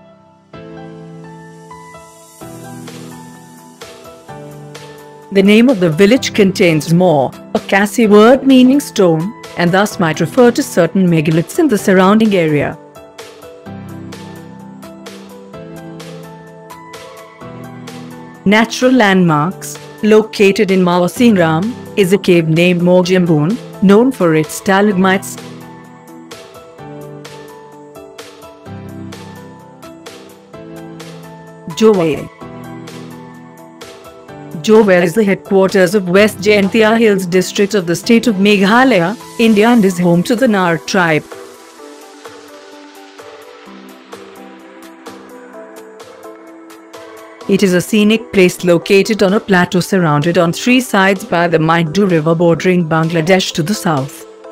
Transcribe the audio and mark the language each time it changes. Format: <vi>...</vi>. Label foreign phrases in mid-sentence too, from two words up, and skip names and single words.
<en>The name of the village contains Maw, a Khasi word meaning stone, and thus might refer to certain megaliths in the surrounding area. Natural landmarks. Located in Mawsyngram is a cave named Mawjambon, known for its stalagmites. Jowai. Jowai is the headquarters of West Jaintia Hills district of the state of Meghalaya, India, and is home to the Nar tribe. It is a scenic place located on a plateau surrounded on three sides by the Maidoo River bordering Bangladesh to the south.</en>